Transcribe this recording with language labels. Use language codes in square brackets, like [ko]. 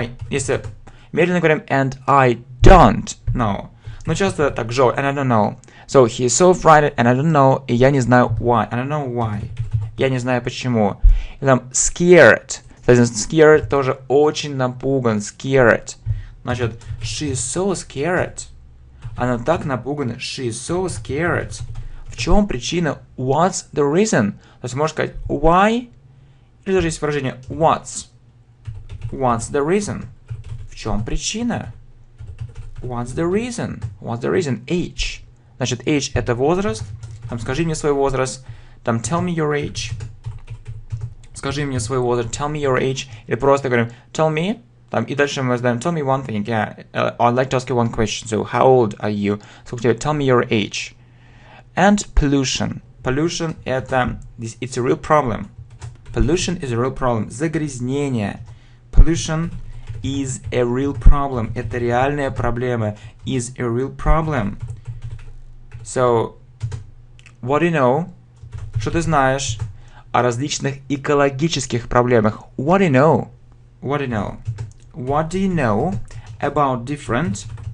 [ru] Если медленно говорим, [en] and I don't know. [ru] Но часто так же. [en] And I don't know. So, he's so frightened, and I don't know. [ru] И я не знаю [en] why. I don't know why. [ru] Я не знаю почему. И там scared. Scared тоже очень напуган. [en] Scared. Значит, she's so scared. [ru] Она так напугана. [en] She's so scared. [ru] В чем причина? [en] What's the reason? [ru] То есть можно сказать why, или даже есть выражение [en] what's the reason? [ru] В чем причина? [en] What's the reason? Age. [ru] Значит, age это возраст. Там скажи мне свой возраст. [en] Там tell me your age. [ru] Скажи мне свой возраст. [en] Tell me your age. [ru] Или просто говорим tell me. Там, и дальше мы задаем [en] tell me one thing. Yeah, I'd like to ask you one question. So, how old are you? [ru] Сколько тебе? [en] Tell me your age. And pollution. Pollution это it's a real problem. Pollution is a real problem. [ru] Загрязнение. [en] Pollution is a real problem. [ru] Это реальная проблема. [en] Is a real problem. So, what do you know? [ru] Что ты знаешь о различных экологических проблемах? [en] What do you know? What do you know about different